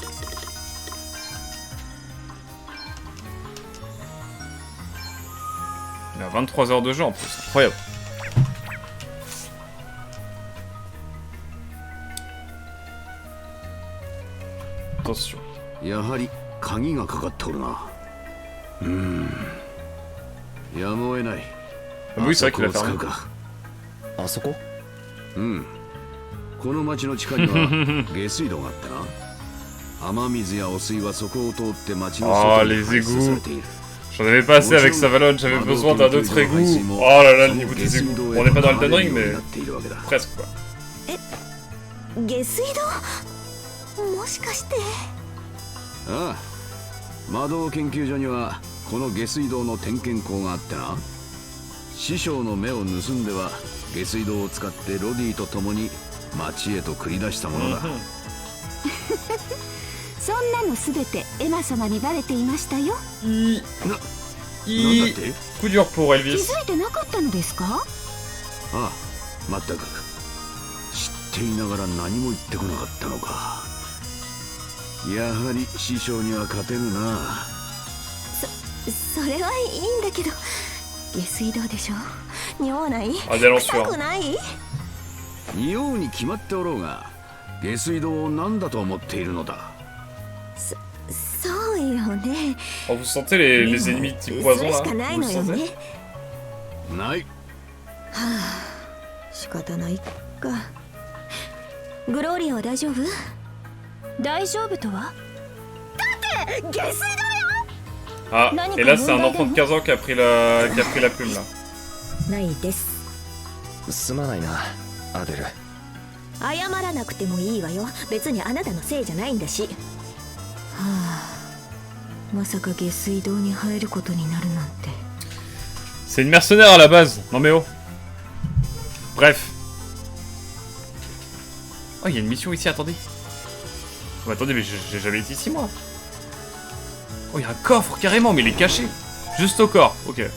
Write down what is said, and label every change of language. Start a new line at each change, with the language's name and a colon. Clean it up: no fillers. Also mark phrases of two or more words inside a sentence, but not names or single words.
French: Il a 23 heures de jeu en plus, incroyable. Attention. Ah oui, c'est vrai qu'il a fermé.
Japanese: あそこ？うん。この町の地下には下水道があってな。雨水や汚水はそこを通って町の外に排出されている。
French: J'en avais pas assez avec Savalon, j'avais besoin d'un autre égout. Oh là là, le niveau des égouts. On n'est pas dans Elden Ring, mais presque quoi.
Japanese: 下水道もしかして。ああ。魔導研究所にはこの下水道の点検口があってな。師匠の目を盗んでは下水道を使ってロディと共に町へと繰り出したものだ。そんなのすべてエマ様にバレていましたよ。
French: coup dur pour
Japanese: 気
French: Elvis.
Japanese: づいてなかったのですか？ああ、まったく知っていながら何も言ってこなかったのか。やはり師匠には勝てるな。それはいいんだけど。下水道でしょ。尿ない？臭くない？匂うに決まっておろうが、下水道を何だと思っているのだ。そうよね。
French: Oh, vous sentez les ennemis type poison là? Vous le sentez?
Japanese: ない。はあ、仕方ないか。グローリアは大丈夫？大丈夫とは？だって下水道よ。
French: Ah, et là c'est un enfant de 15 ans qui a pris la plume là.
Japanese: ないです。すまないな、アデル。謝らなくてもいいわよ。別にあなたのせいじゃないんだし。はあ、まさか下水道に入ることになるなんて。
French: C'est une mercenaire à la base. Non mais oh. Bref. Oh, il y a une mission ici, attendez. Oh, attendez, mais j'ai jamais été ici moi. Oh, il y a un coffre carrément, mais il est caché. Juste au corps, ok.